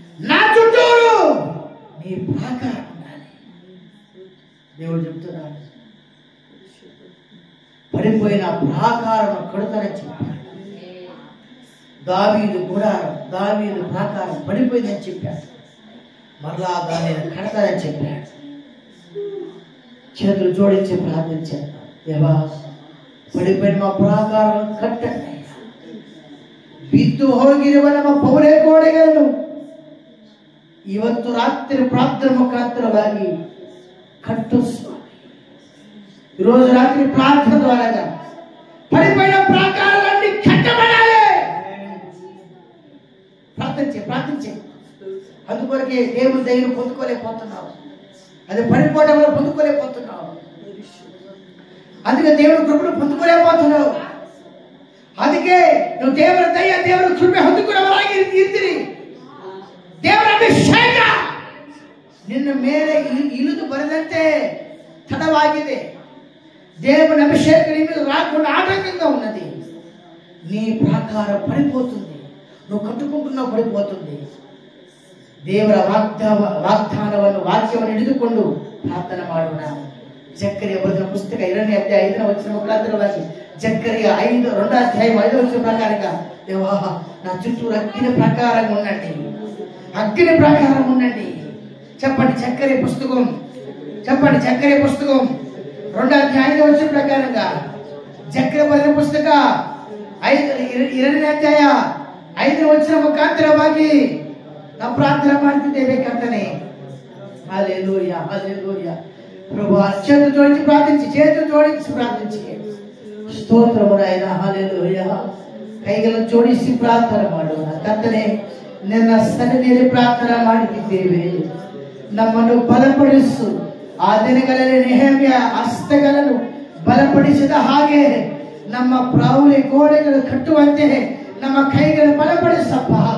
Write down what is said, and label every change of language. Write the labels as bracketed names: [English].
[Telugu] నా చుట్టూరు నీ ప్రాకారం ఉండాలి. దేవుడు చెప్తున్నాడు, పడిపోయిన ప్రాకారం కడతానని చెప్పాడు. దావీదు గుడారం, దావీదు ప్రాకారం పడిపోయిందని చెప్పాడు. మరలా దాన్ని కడతానని చెప్పాడు. చేతులు జోడించి ప్రార్థించాడు, దేవా [Kannada] ಪಡಿಪೇಡ್ ಮಾ ಪ್ರಾಕಾರ ಕಟ್ಟಣೆ ಬಿದ್ದು ಹೋಗಿರುವ ನಮ್ಮ ಪೌರೆ ಗೋಡೆಗಳನ್ನು ಇವತ್ತು ರಾತ್ರಿ ಪ್ರಾರ್ಥನೆ ಮುಖಾಂತರವಾಗಿ ಕಟ್ಟು ಸ್ವಾಮಿ. [Telugu] ఈరోజు రాత్రి ప్రార్థన ద్వారా పడిపోయిన ప్రాకారాలన్నీ కట్టబడాలి. ప్రార్థించే అందుకొరకే దేవుని దయను పొందుకోలేకపోతున్నావు. అది పడిపోవడం వల్ల పొందుకోలేకపోతున్నావు. అందుకే దేవుని కృపను పొందుకోలేకపోతున్నావు. [Kannada] ಅದಕ್ಕೆ ನೀವು ದೇವರ ದಯ ದೇವರ ಕೃಪೆ ಹೊಂದಿಕೊಳ್ಳುವವರಾಗಿ ಇರ್ತೀರಿ. ದೇವರ ಅಭಿಷೇಕ ನಿನ್ನ ಮೇಲೆ ಇಳಿದು ಬರದಂತೆ ತಡವಾಗಿದೆ. [Telugu] దేవుని అభిషేకం నీ మీద రాకుండా ఆటంకంగా ఉన్నది. నీ ప్రాకార పడిపోతుంది. నువ్వు కట్టుకుంటున్నావు పడిపోతుంది. [Kannada] ದೇವರ ವಾಗ್ದಾನವನ್ನು ವಾಕ್ಯವನ್ನು ಹಿಡಿದುಕೊಂಡು ಪ್ರಾರ್ಥನೆ ಮಾಡೋಣ. ಜಕ್ಕರಿಯ ಬರೆದ ಪುಸ್ತಕ 2ನೇ ಅಧ್ಯಾಯ 5ನೇ ವಚನ ಮುಖಾಂತರವಾಗಿ [Telugu] జక్కరియా 2వ అధ్యాయం 5వ వచనం ప్రకారంగా దేవా నా చుట్టూ అగ్ని ప్రకారం ఉండండి, అగ్ని ప్రకారం ఉండండి. చెప్పండి జక్కరియా పుస్తకం, చెప్పండి జక్కరియా పుస్తకం 2వ అధ్యాయం 5వ వచనం ప్రకారంగా జక్కరియా బರೆದ పుస్తಕ [Kannada] 2ನೇ ಅಧ್ಯಾಯ 5ನೇ ವಚನ ಮುಖಾಂತರವಾಗಿ ನಾವು ಪ್ರಾರ್ಥನೆ ಮಾಡ್ತಿದ್ದೇವೆ ಕರ್ತನೇ. [Telugu] హల్లెలూయా హల్లెలూయా. ప్రభువా చేతులు జోడించి ప్రార్థించి [Kannada] ಸ್ತೋತ್ರವು ನಾಯನ ಹಲ್ಲೆಲೂಯಾ. ಕೈಗಳನ್ನು ಜೋಡಿಸಿ ಪ್ರಾರ್ಥನೆ ಮಾಡೋಣ. ಕರ್ತನೇ, ನಿನ್ನ ಸನ್ನಿಧಿಯಲ್ಲಿ ಪ್ರಾರ್ಥನೆ ಮಾಡುತ್ತಿದ್ದೇವೆ. ನಮ್ಮನ್ನು ಬಲಪಡಿಸು. ಆ ದಿನಗಳಲ್ಲಿ ನೆಹೆಮ್ಯ ಹಸ್ತಗಳನ್ನು ಬಲಪಡಿಸಿದ ಹಾಗೆ ನಮ್ಮ ಪ್ರೌಢಿ ಗೋಡೆಗಳು ಕಟ್ಟುವಂತೆ ನಮ್ಮ ಕೈಗಳನ್ನು ಬಲಪಡಿಸಪ್ಪ.